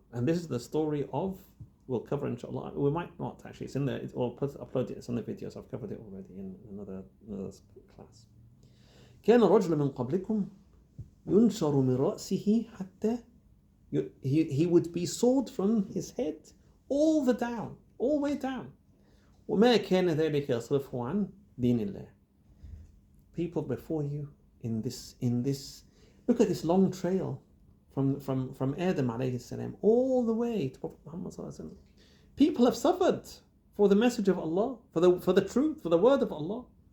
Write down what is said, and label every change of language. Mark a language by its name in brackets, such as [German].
[English] And this is the story of, we'll cover inshallah, we might not actually, it's in there, or upload it, it's on the videos, I've covered it already in another class. [Arabic] كان رجل من قبلكم ينشر من رأسه حتى [English] he would be sawed from his head all the way down. [Arabic] وما كان ذلك يصرفه عن دين الله. [English] People before you in this, look at this long trail from Adam alayhi salam all the way to Prophet Muhammad sallallahu alaihi wasallam. People have suffered for the message of Allah, for the truth, for the word of Allah.